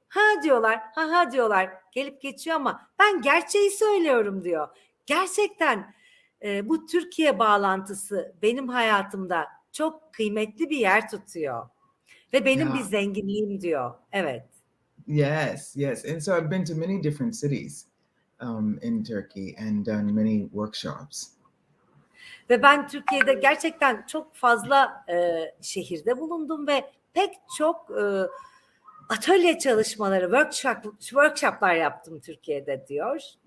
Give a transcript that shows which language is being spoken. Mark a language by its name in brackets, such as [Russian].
[Turkish] Ha diyorlar, ha diyorlar. Gelip geçiyor ama ben gerçeği söylüyorum diyor. Gerçekten bu Türkiye bağlantısı benim hayatımda çok kıymetli bir yer tutuyor. Ve benim bir zenginliğim diyor. Evet. [English] Yes, yes. And so I've been to many different cities in Turkey and done many workshops. [Turkish] Ve ben Türkiye'de gerçekten çok fazla şehirde bulundum ve pek çok atölye çalışmaları, workshoplar yaptım Türkiye'de diyor.